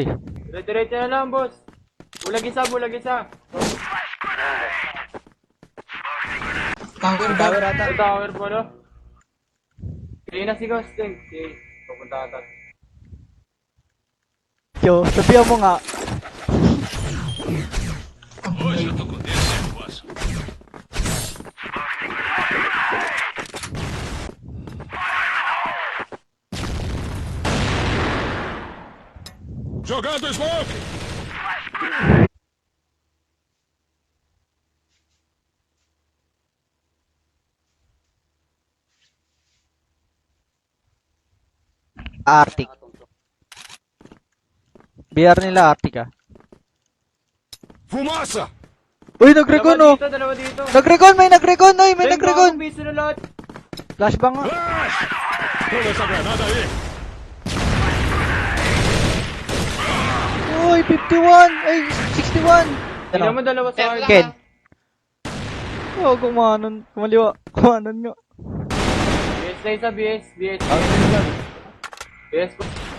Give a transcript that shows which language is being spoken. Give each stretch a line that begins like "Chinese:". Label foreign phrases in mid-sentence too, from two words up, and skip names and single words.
Filipino: Diretso na lang, boss. Bulag isa. Tower ba? Tower ata. Sa tower po, no? Kaya na si Gustin. Okay, pupunta ata. Yo, sabihan mo nga.
Portuguese: Hoje eu tô com esse negócio. Jogando smoke! Arctic.
Filipino: BR nila Arctic ah.
Portuguese: Fumaça!
Filipino: Uy, nag-recon oh. Dalawa dito. Nag-recon, may nag-recon. Uy, may nag-recon. Piso na lahat. Flashbang nga. Flash!
Portuguese: Toda essa granada aí!
Filipino: Uy, 51. Ay, 61. Hindi naman dalawa sa akin. Ken. Oh, kumanon. Kumaliwa. Kumanon nga. BS na isa, BS. BS po.